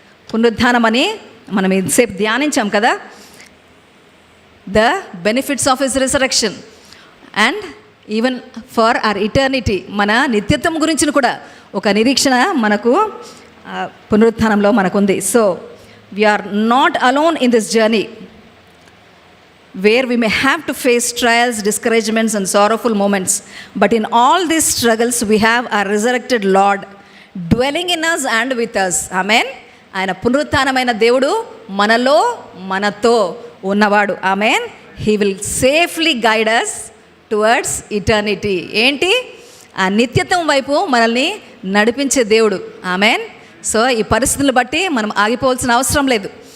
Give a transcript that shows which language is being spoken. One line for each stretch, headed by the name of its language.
Telugu: పునరుద్ధానం అని మనం ఇంతసేపు ధ్యానించాం కదా,
English: the benefits of his resurrection and even for our eternity,
Telugu: మన నిత్యత్వం గురించి కూడా ఒక నిరీక్షణ మనకు పునరుత్థానంలో మనకుంది.
English: So we are not alone in this journey where we may have to face trials, discouragements and sorrowful moments, but in all these struggles we have our resurrected Lord dwelling in us and with us. Amen.
Telugu: ఆయన పునరుత్థానమైన దేవుడు మనలో మనతో ఉన్నవాడు. Amen.
English: He will safely guide us towards eternity.
Telugu: ఏంటి? ఆ నిత్యత్వం వైపు మనల్ని నడిపించే దేవుడు. ఆమెన్. సో ఈ పరిస్థితులను బట్టి మనం ఆగిపోవాల్సిన అవసరం లేదు.